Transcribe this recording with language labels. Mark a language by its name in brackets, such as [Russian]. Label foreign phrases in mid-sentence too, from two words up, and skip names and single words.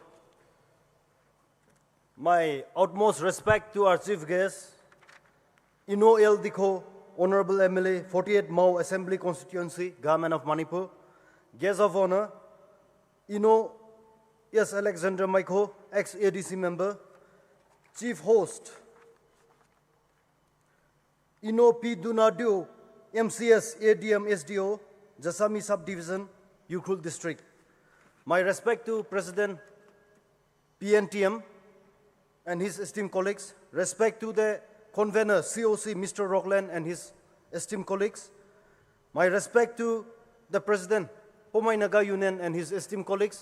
[English] My utmost respect to our chief guest, Dikho, Hon'ble MLA, 48 Mao Assembly Constituency, Government of Manipur. Guest of honor, S. Alexander Maiko, ex-ADC member. Chief host, P. Dunadio, MCS, ADM, SDO, Jasami Subdivision, Ukrul District. My respect to President PNTM and his esteemed colleagues. Respect to the convener, COC, Mr. Rockland and his esteemed colleagues. My respect to the President, Poumai Naga Union and his esteemed colleagues.